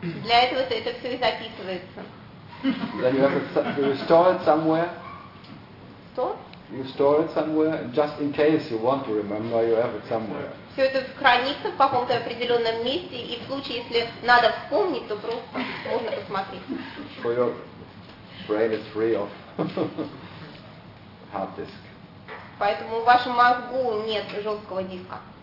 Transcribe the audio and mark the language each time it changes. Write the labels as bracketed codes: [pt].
[ru] Для этого это все и записывается. [en] Then you have to restore it somewhere. Store? You store it somewhere, just in case you want to remember, you have it somewhere. [ru] Все это хранится в каком-то определенном месте, и в случае, если надо вспомнить, то просто можно посмотреть. [en] For your brain is free of hard disk. [ru] Поэтому в вашем мозгу нет жесткого диска.